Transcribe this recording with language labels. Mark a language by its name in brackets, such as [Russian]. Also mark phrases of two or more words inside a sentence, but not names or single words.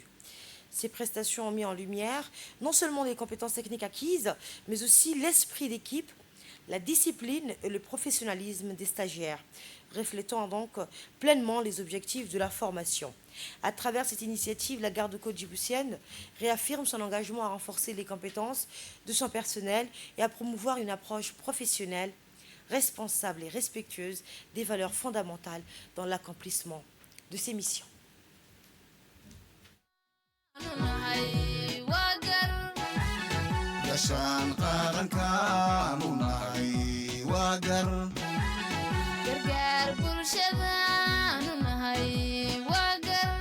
[French] Ces prestations ont mis en lumière non seulement les compétences techniques acquises, mais aussi l'esprit d'équipe, la discipline et le professionnalisme des stagiaires, reflétant donc pleinement les objectifs de la formation. À travers cette initiative, la garde-côte djiboutienne réaffirme son engagement à renforcer les compétences de son personnel et à promouvoir une approche professionnelle, responsable et respectueuse des valeurs fondamentales dans l'accomplissement de ses missions. [Somali] Gashaan qaranka aanu nahay waa gar. gargaar bulshada aanu nahay waa gar.